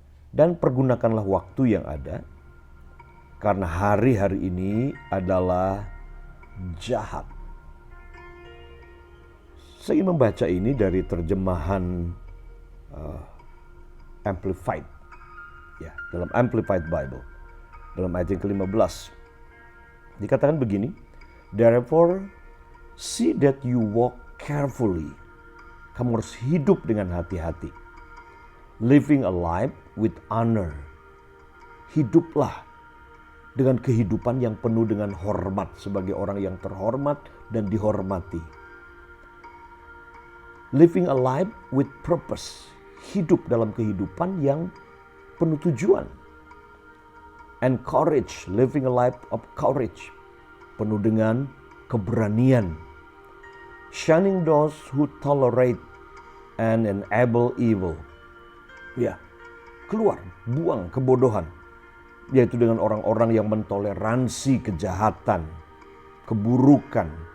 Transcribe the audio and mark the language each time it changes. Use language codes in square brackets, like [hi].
[id] Dan pergunakanlah waktu yang ada, karena hari-hari ini adalah jahat. Saya ingin membaca ini dari terjemahan Amplified, ya, dalam Amplified Bible, dalam ayat yang ke-15. Dikatakan begini, [en] therefore see that you walk carefully. [id] Kamu harus hidup dengan hati-hati. [en] Living a life with honor. [id] Hiduplah dengan kehidupan yang penuh dengan hormat sebagai orang yang terhormat dan dihormati. [en] Living a life with purpose. [id] Hidup dalam kehidupan yang penuh tujuan. [en] And courage. Living a life of courage. [id] Penuh dengan keberanian. [en] Shunning those who tolerate and enable evil. [id] Ya, keluar, buang kebodohan. Yaitu dengan orang-orang yang mentoleransi kejahatan, keburukan.